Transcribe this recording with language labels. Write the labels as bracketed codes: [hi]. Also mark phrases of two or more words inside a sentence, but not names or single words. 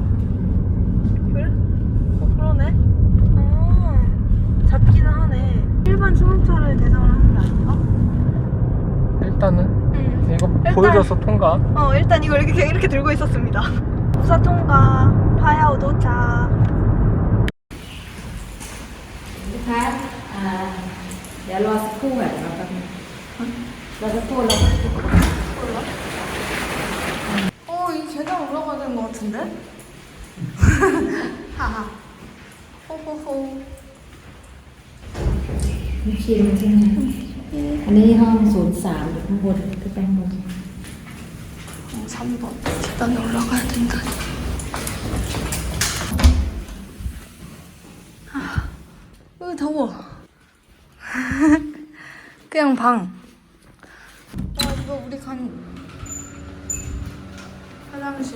[ko] 그래? 그러네. 잡기는 하네. 일반 승용차를 대상으로 하는 게 아닌가? 일단은 응. 이거 일단- 보여줘서 통과. 일단 이걸 이렇게 들고 있었습니다. 부사 통과. 파야오 도착. [th] ลูกค้าเดี๋ยวรอสักครู่แบบเราแป๊บนึงรอสักครู่เรา [ko] 이 계단 올라가야 되는 것 같은데? 하하. 호호호. [th] มีคิวใช่ไหมอันนี้ห้อง03อยู่ข้างบนขึ้นไปข้างบน [ko] 3번. 계단에 올라가야 된다. 더워. 그냥 방. 이거 우리 간 화장실.